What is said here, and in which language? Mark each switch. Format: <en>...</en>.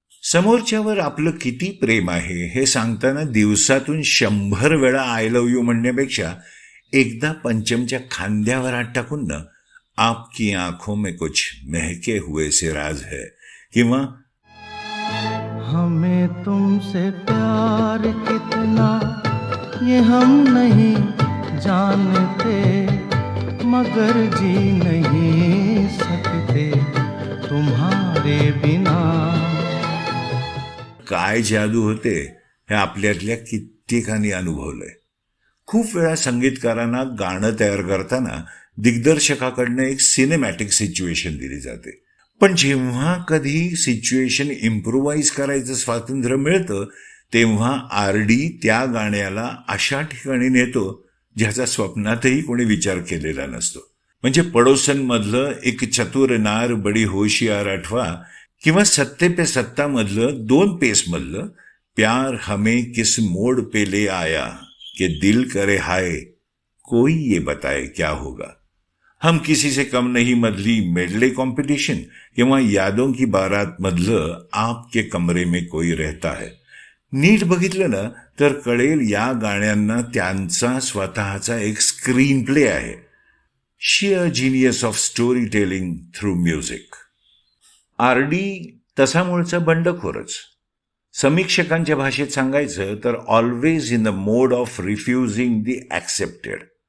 <mr>समोरच्यावर आपलं किती प्रेम आहे हे सांगताना दिवसातून 100 वेळा आय लव्ह यू म्हणण्यापेक्षा एकदा पंचमच्या खांद्यावर हात टाकून ना</mr> <hi>आपकी आंखों में कुछ महके हुए से राज है</hi> <mr>किंवा</mr> <hi>हमें तुमसे प्यार कितना ये हम नहीं जानते, मगर जी नहीं सकते तुम्हारे बिना.</hi> <mr>काय जादू होते हे आपल्यातल्या कित्येकांनी अनुभवलंय. खूप वेळा संगीतकारांना गाणं तयार करताना दिग्दर्शकाकडनं एक सिनेमॅटिक सिच्युएशन दिली जाते, पण जेव्हा कधी सिच्युएशन इम्प्रोवाइज करायचं स्वातंत्र्य मिळतं तेव्हा आरडी त्या गाण्याला अशा ठिकाणी नेतो ज्याचा स्वप्नातही कोणी विचार केलेला नसतो. म्हणजे पडोसनमधलं एक चतुर नार बडी होशियार आठवा किंवा सत्ते पे सत्ता मधलं 2 पेसमधलं</mr> <hi>प्यार हमें किस मोड़ पे ले आया कि दिल करे हाय कोई ये बताए क्या होगा,</hi> <mr>हम किसी से कम नहीं मधली मेडले कॉम्पिटिशन किंवा यादों की बारात मधलं आपके कमरे में कोई रहता है. नीट बघितलं ना तर कळेल या गाण्यांना त्यांचा स्वतःचा एक स्क्रीन प्ले आहे.</mr> <en>Sheer genius of storytelling through music.</en> <mr>RD तसा मूळचा बंडखोरच. समीक्षकांच्या भाषेत सांगायचं तर</mr> <en>Always in the mode of refusing the accepted.</en>